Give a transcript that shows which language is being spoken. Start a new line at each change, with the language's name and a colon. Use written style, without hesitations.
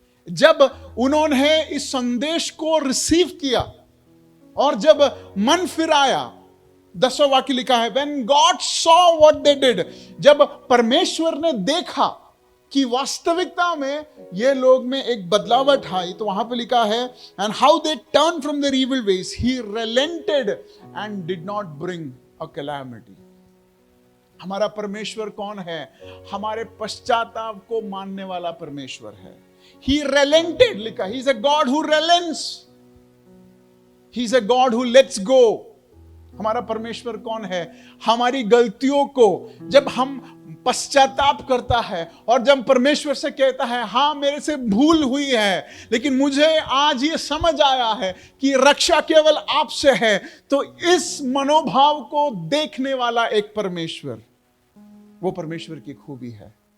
Hindi: जब उन्होंने इस संदेश को रिसीव किया और जब मन फिराया, 10वां वाक्य लिखा है,
English: when God saw what they did,
Hindi: जब परमेश्वर ने देखा कि वास्तविकता में ये लोग में एक बदलावट आई, तो वहां पे लिखा है
English: and how they turned from their evil ways, he relented and did not bring a calamity.
Hindi: हमारा परमेश्वर कौन है? हमारे पश्चाताप को मानने वाला परमेश्वर है.
English: He relented, लिखा, he is a God who relents, he is a God who lets go.
Hindi: हमारा परमेश्वर कौन है? हमारी गलतियों को जब हम पश्चाताप करता है और जब परमेश्वर से कहता है हां मेरे से भूल हुई है, लेकिन मुझे आज ये समझ आया है कि रक्षा केवल आपसे है, तो इस मनोभाव को देखने वाला एक परमेश्वर, वो परमेश्वर की खूबी है.